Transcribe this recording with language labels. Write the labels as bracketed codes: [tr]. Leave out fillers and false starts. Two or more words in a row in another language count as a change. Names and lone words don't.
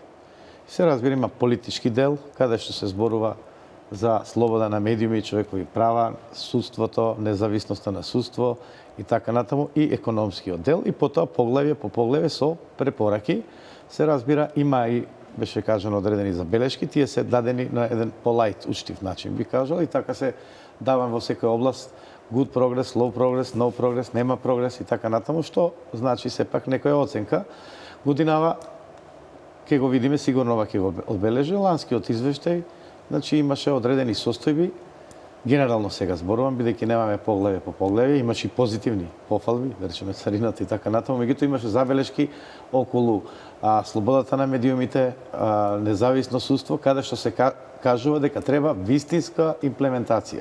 [mk] Се разбира има политички дел, каде што се зборува за слобода на медиуми и човекови права, судството, независноста на судство и така натаму, и економскиот дел, и потоа поглавје по поглавје со препораки. Се разбира, има и, беше кажано, одредени забелешки, тие се дадени на еден полајт, учтив начин, би кажал, и така се давам во секоја област [en] good progress, low progress, no progress, [mk] нема прогрес и така натаму, што значи сепак некоја оценка. Годинава ќе го видиме, сигурно ова ќе го одбележи, ланскиот извештај, значи имаше одредени состојби, генерално сега зборувам, бидејќи немаме поглавје по поглавје, имаше и позитивни пофалби, да речеме царината и така натаму, меѓутоа имаше забелешки околу слободата на медиумите, независно судство, каде што се кажува дека треба вистинска имплементација.